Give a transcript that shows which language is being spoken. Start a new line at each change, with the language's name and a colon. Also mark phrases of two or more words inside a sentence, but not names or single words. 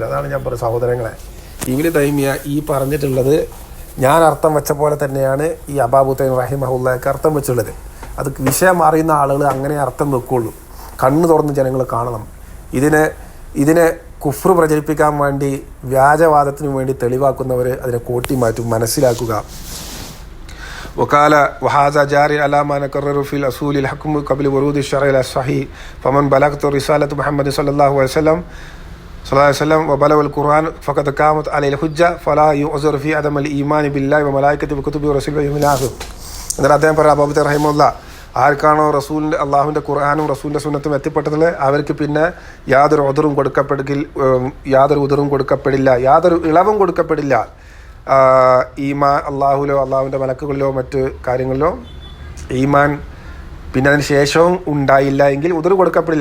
Malayalam: അതാണ് ഞാൻ പറഞ്ഞ സഹോദരങ്ങളെ, ഇബ്നു തൈമിയ ഈ പറഞ്ഞിട്ടുള്ളത് ഞാൻ അർത്ഥം വെച്ച പോലെ തന്നെയാണ് ഈ അബാബുത്തൈൻ റഹിമഹുല്ലക്ക് അർത്ഥം വെച്ചുള്ളത്. അത് വിഷയം അറിയുന്ന ആളുകൾ അങ്ങനെ അർത്ഥം വെക്കുള്ളൂ. കണ്ണ് തുറന്ന് ജനങ്ങൾ കാണണം. ഇതിനെ കുഫ്ർ പ്രചരിപ്പിക്കാൻ വേണ്ടി, വ്യാജവാദത്തിനു വേണ്ടി തെളിവാക്കുന്നവർ അതിനെ കോട്ടി മാറ്റും. മനസ്സിലാക്കുക.
Arabic: وقال وهذا جاري على ما نكرر في الأصول الحكم قبل ورود الشرع الصحيح فمن بلغت رسالة محمد صلى الله عليه وسلم وبلغ القرآن فقد قامت عليه الحجة فلا يعذر في عدم الإيمان بالله وملائكته وكتبه ورسله واليوم الآخر.
Malayalam: എന്നാൽ അദ്ദേഹം പറഞ്ഞ അബൂബക്കർ റഹിമഹുല്ല, ആർക്കാണോ റസൂലിൻ്റെ, അള്ളാഹുവിൻ്റെ ഖുർആനും റസൂലിൻ്റെ സുന്നത്തും എത്തിപ്പെട്ടതിൽ അവർക്ക് പിന്നെ യാതൊരു ഉദറും കൊടുക്കപ്പെടില്ല, യാതൊരു ഇളവും കൊടുക്കപ്പെടില്ല. ഈമാൻ അള്ളാഹുലോ അള്ളാഹുവിൻ്റെ മലക്കുകളിലോ മറ്റ് കാര്യങ്ങളിലോ ഈമാൻ പിന്നെ അതിന് ശേഷവും ഉണ്ടായില്ല എങ്കിൽ ഉദർ കൊടുക്കപ്പെടില്ല.